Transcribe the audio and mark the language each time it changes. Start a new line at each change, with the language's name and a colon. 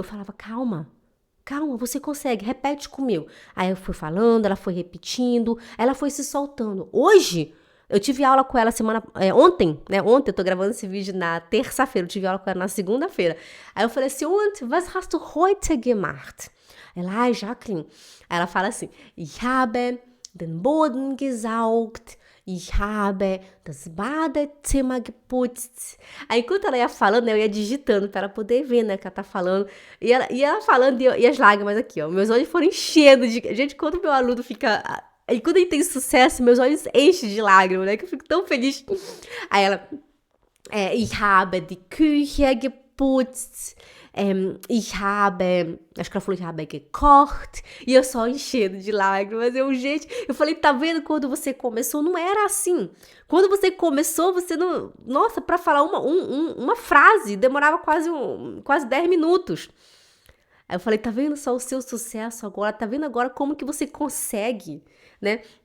Portuguese: Eu falava, calma, você consegue, repete comigo. Aí eu fui falando, ela foi repetindo, ela foi se soltando. Hoje, eu tive aula com ela ontem, né? Ontem, eu tô gravando esse vídeo na terça-feira, eu tive aula com ela na segunda-feira. Aí eu falei assim,
German: und, was hast du heute gemacht?
Portuguese: Ela, Jacqueline. Aí ela fala assim,
German: ich habe den Boden gesaugt, ich habe das Badezimmer geputzt.
Portuguese: Aí, enquanto ela ia falando, eu ia digitando para ela poder ver, né, o que ela tá falando. E ela falando, e as lágrimas aqui, ó. Meus olhos foram enchendo de... Gente, quando meu aluno fica... E quando ele tem sucesso, meus olhos enchem de lágrimas, né, que eu fico tão feliz. Aí ela...
German: ich habe die Küche geputzt. Ich habe...
Portuguese: Acho que ela falou,
German: ich habe gekocht.
Portuguese: E eu só enchendo de lágrimas. Gente, eu falei, tá vendo? Quando você começou, não era assim. Quando você começou, você não... Nossa, pra falar uma frase, demorava quase 10 minutos. Aí eu falei, tá vendo só o seu sucesso agora? Tá vendo agora como que você consegue, né?